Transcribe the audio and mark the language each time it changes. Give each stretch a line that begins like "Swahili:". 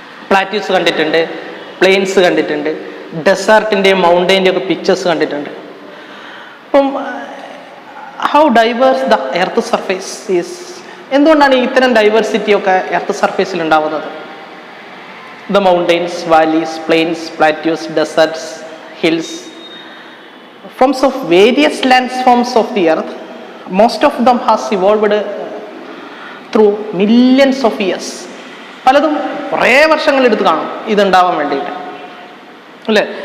Malayalam: Plateaus കണ്ടിട്ടുണ്ട്, planes കണ്ടിട്ടുണ്ട്, ഡെസേർട്ടിൻ്റെയും മൗണ്ടൈൻ്റെയും ഒക്കെ പിക്ചേഴ്സ് കണ്ടിട്ടുണ്ട്. അപ്പം
English: how diverse the earth surface is,
Malayalam: എന്തുകൊണ്ടാണ് ഇത്തരം ഡൈവേഴ്സിറ്റി ഒക്കെ എർത്ത് സർഫേസിൽ ഉണ്ടാവുന്നത്?
English: The mountains, valleys, plains, plateaus, deserts, hills, forms of various landforms of the earth. Most of them has evolved through millions of years.
Malayalam: പലതും കുറേ വർഷങ്ങളെടുത്ത് കാണും ഇതുണ്ടാവാൻ വേണ്ടിയിട്ട്, അല്ലേ?